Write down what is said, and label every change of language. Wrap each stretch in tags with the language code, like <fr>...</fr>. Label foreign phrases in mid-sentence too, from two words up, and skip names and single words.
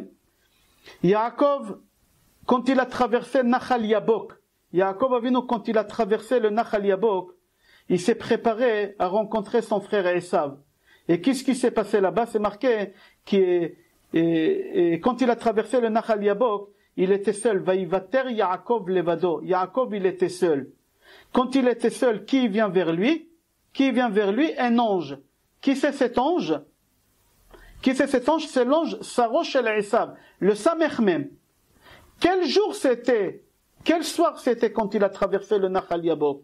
<fr>Yaakov, quand il a traversé Nachal Yabok, Yaakov Avinu, quand il a traversé le Nachal Yabok, il s'est préparé à rencontrer son frère Esav. Et qu'est-ce qui s'est passé là-bas? C'est marqué que quand il a traversé le Nachal Yabok, il était seul.</fr> <he>ויותר יעקב לבדו.</he> <fr>Yaakov, il était seul. Quand il était seul, qui vient vers lui? Qui vient vers lui? Un ange. Qui c'est cet ange? Qui c'est cet ange? C'est l'ange</fr> <he>שרו של עשו,</he> <fr>le Samech même. Quel jour c'était? Quel soir c'était quand il a traversé le Nachal Yabok?</fr>